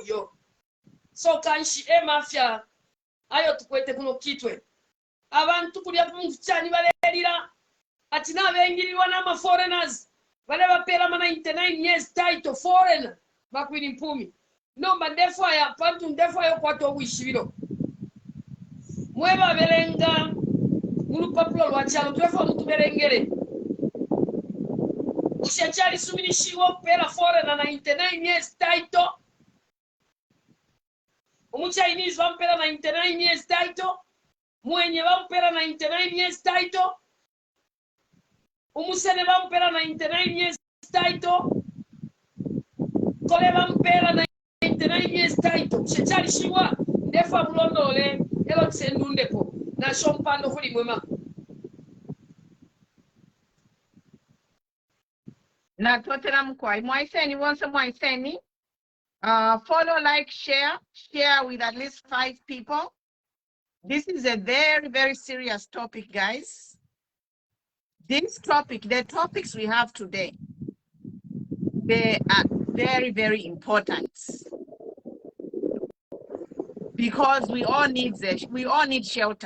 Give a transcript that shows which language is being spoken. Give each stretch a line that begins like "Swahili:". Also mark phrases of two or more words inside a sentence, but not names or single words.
Bemba: yo so kanshi mafya ayo tukwete kuno kitwe abantu kulya kumufcyani balerira ati nabengirirwa n'ama foreigners bale bapera mana
English: 99 years title
Bemba: foreigner bakwiri Phumie nomba ndefo ya pantu ndefo yo kwato wishibiro mweba belenga mulupapuro lwachalo twefo mutuberengere ushachali suminishiwo pera foreigner na
English: 99 years title
Bemba: umuchinese wampera na
English: 99 years title
Bemba: mwenye wampera na
English: 99 years title
Bemba: umusene wampera na
English: 99 years title
Bemba: kole wampera na
English: 99 years title
Bemba: ushachali shiwa ndefa bulondole elo tsendundeko na shompando kuli mwema na totera mkwai mwaiseni wonse mwaiseni
English: follow, like, share with at least 5 people. This is a very, very serious topic, guys. This topic, the topics we have today, they are very, very important because we all need shelter.